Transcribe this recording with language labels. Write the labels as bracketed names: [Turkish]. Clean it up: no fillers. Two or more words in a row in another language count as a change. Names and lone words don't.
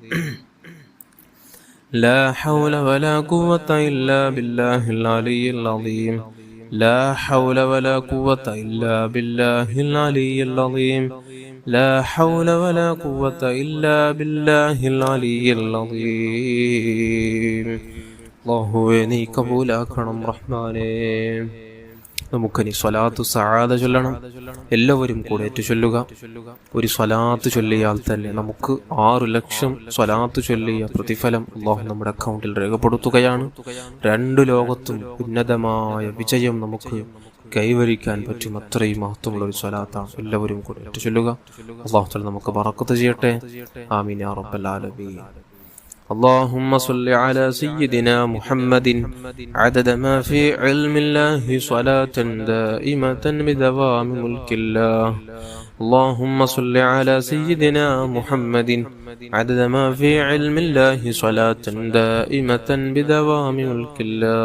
[Arabic] لا حول ولا قوة إلا بالله العلي العظيم لا حول ولا قوة إلا بالله العلي العظيم لا حول ولا قوة إلا بالله العلي العظيم [Malayalam] അല്ലാഹുവേ നീ കബൂലാക്കണം റഹ്മാനേ. നമുക്കിനി സ്വലാത്തു സആദ ചൊല്ലണം. എല്ലാവരും കൂടെ ഏറ്റു ചൊല്ലുക. ഒരു സ്വലാത്ത് ചൊല്ലിയാൽ തന്നെ നമുക്ക് 6 ലക്ഷം സ്വലാത്ത് ചൊല്ലിയ പ്രതിഫലം അല്ലാഹു നമ്മുടെ അക്കൗണ്ടിൽ രേഖപ്പെടുത്തുകയാണ്. 2 ലോകത്തും ഉന്നതമായ വിജയം നമുക്ക് കൈവരിക്കാൻ പറ്റും. അത്രയും മഹത്വമുള്ള ഒരു സ്വലാത്താണ്. എല്ലാവരും കൂടെ ഏറ്റു ചൊല്ലുക. അല്ലാഹു തആല നമുക്ക് ബറക്കത്ത് ചെയ്യട്ടെ. [Arabic] آمين يا رب العالمين. اللهم صل على سيدنا محمد عدد ما في علم الله صلاة دائمة بدوام ملك الله. اللهم صل على سيدنا محمد عدد ما في علم الله صلاة دائمة بدوام ملك الله.